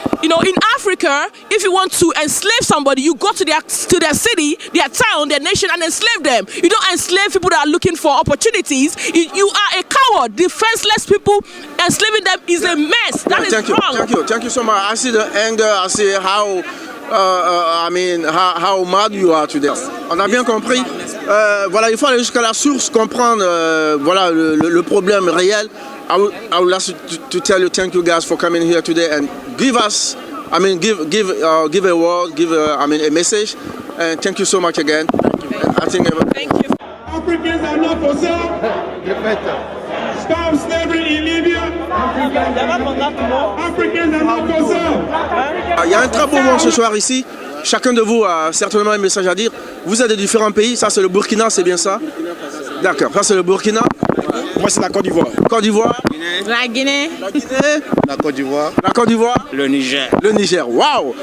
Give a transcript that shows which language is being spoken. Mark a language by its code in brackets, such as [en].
[en] You know, in Africa, if you want to enslave somebody, you go to their city, their town, their nation, and enslave them. You don't enslave people that are looking for opportunities. You are a coward. Defenseless people, enslaving them is a mess. That is wrong. Thank you so much. I see the anger. I see how how mad you are today. [fr] On a bien compris. Voilà, il faut aller jusqu'à la source, comprendre voilà le problème réel. [en] I would like to tell you thank you guys for coming here today and give us, give a word, give a message, and thank you so much again. Thank you. Africans are not for sale. Stop slavery in Libya. Africans are not for sale. [fr] Il y a un très beau moment ce soir ici. Chacun de vous a certainement un message à dire. Vous êtes de différents pays. Ça c'est le Burkina, c'est bien ça? D'accord. Ça c'est le Burkina. Moi c'est la Côte d'Ivoire. Côte d'Ivoire. La Guinée. La Guinée. La Côte d'Ivoire. La Côte d'Ivoire. Le Niger. Le Niger. Waouh!